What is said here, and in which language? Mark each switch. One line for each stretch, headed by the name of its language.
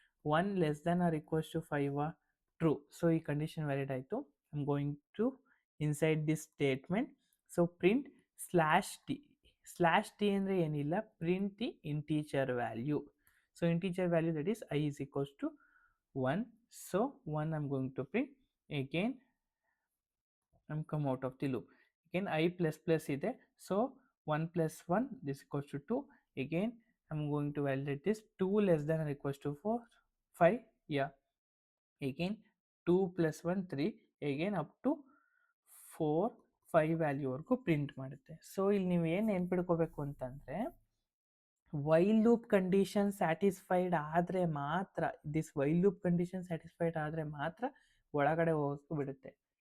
English: 1 less than or equals to 5 true. So
Kannada: ಈ condition valid ಆಯಿತು.
English: I am going to inside this statement. So print /t. /t
Kannada: ಅಂದರೆ ಏನಿಲ್ಲ,
English: Print the integer value. So integer value that is I is equals to 1. So 1 I'm going to print. Again I'm come out of the loop. Again I plus plus ಇದೆ. So 1 plus 1 this equals to 2. Again I'm going to validate this 2 less than or equals to 4 5. Yeah, again 2 plus 1 3. Again up to
Kannada: 4 5 ವ್ಯಾಲ್ಯೂವರೆಗೂ print ಮಾಡುತ್ತೆ. So ಇಲ್ಲಿ ನೀವು ಏನು ನೆನ್ಪಿಡ್ಕೋಬೇಕು ಅಂತಂದರೆ, while loop condition satisfied ಆದರೆ ಮಾತ್ರ, this while loop condition satisfied ಆದರೆ ಮಾತ್ರ ಒಳಗಡೆ ಹೋಗೋಕ್ಕೆ ಬಿಡುತ್ತೆ.